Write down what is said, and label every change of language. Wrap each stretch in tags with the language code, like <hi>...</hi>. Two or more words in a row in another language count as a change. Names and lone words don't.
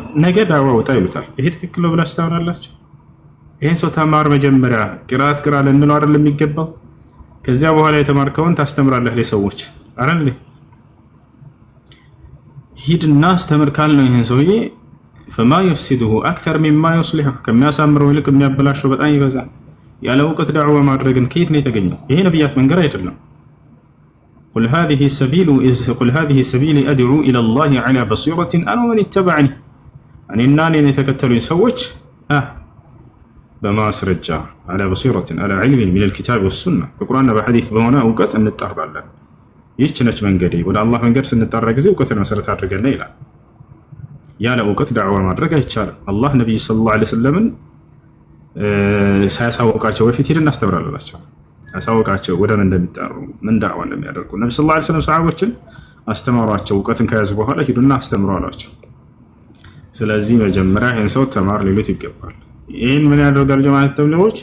<am>ነገ ዳዋ ወጣ ይሉታል። ይሄ ትክክል ነው ብላችሁ ታምናላችሁ? ይሄን ሰው ተማር መጀመሪያ ቅራት ቅራ ልንለው አይደል የሚገባው? ከዚያ በኋላ የተማርከውን ታስተምራለህ ለሰዎች አይደል? ሂድና አስተምር ካልነው ይሄን ሰውዬ ፈማ</am> <ar>يفسده اكثر مما يصلحه</ar> <am>ከሚያሳምረው ይልቅ የሚያበላሸው በጣም ይበዛል። ያለ እውቀት ዳዕዋ ማድረግን ከየት ነው የተገኘው? ይሄ ነብያት መንገድ አይደለም።</am> <ar>قل هذه سبيلي ادعو الى الله على بصيرة انا ومن اتبعني</ar> <am>እኔና እኔን የተከተሉኝ ሰዎች በማስረጃ</am> <ar>على بصيرة على علم من الكتاب والسنة</ar> <am>ከቁርአንና በሐዲስ በሆነ እውቀት እንጣራለን። ይህች ነች መንገዴ። ወደ አላህ መንገድ ስንጣራ ጊዜ እውቀትን መሰረት አድርገን ይላል። ያለ እውቀት ዳዕዋ ማድረግ አይቻልም። አላህ ነብዩ</am> <ar>صلى الله عليه وسلم</ar> <am>ሳያሳውቃቸው በፊት ሄደን አስተምራላቸው። ሳያሳውቃቸው ወደ ምን እንደሚጣሩ ምን ዳዕዋ እንደሚያደርጉ ነብዩ</am> <ar>صلى الله عليه وسلم</ar> <am>ሰሃቦችን አስተማሯቸው። እውቀትን ከያዙ በኋላ ሄዱና አስተምሩ አሏቸው። ስለዚህ መጀመሪያ ይህን ሰው ተማር ሊሉት ይገባል። ይህን ምን ያደርጋሉ ጀማዓት ተብሊጎች?</am>